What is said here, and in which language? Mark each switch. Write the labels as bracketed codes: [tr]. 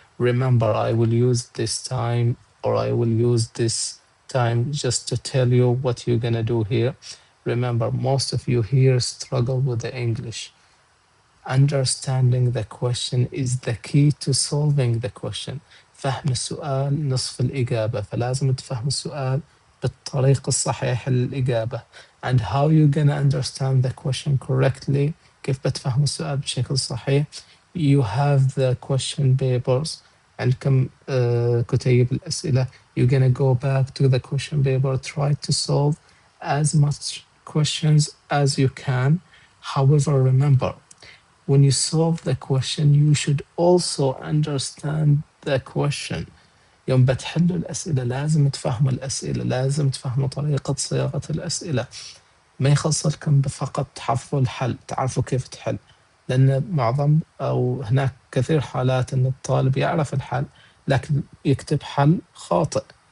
[en] Remember, I will use this time, or I will use this time just to tell you what you're gonna do here. Remember, most of you here struggle with the English. Understanding the question is the key to solving the question. [ar] فهم السؤال نصف الإجابة، فلازم تفهم السؤال بالطريقة الصحيحة للإجابة. [en] And how you gonna understand the question correctly، [ar] كيف بتفهم السؤال بشكل صحيح. [en] You have the question papers، [ar] عندكم كتيب الأسئلة. [en] You're gonna go back to the question paper, try to solve as much questions as you can. However, remember, when you solve the question, you should also understand the question. [ar] يوم بتحلوا الأسئلة لازم تفهموا الأسئلة، لازم تفهموا طريقة صياغة الأسئلة. ما يخصلكم بفقط تحفظوا الحل، تعرفوا كيف تحل، لأن معظم أو هناك كثير حالات أن الطالب يعرف الحل لكن يكتب حل خاطئ.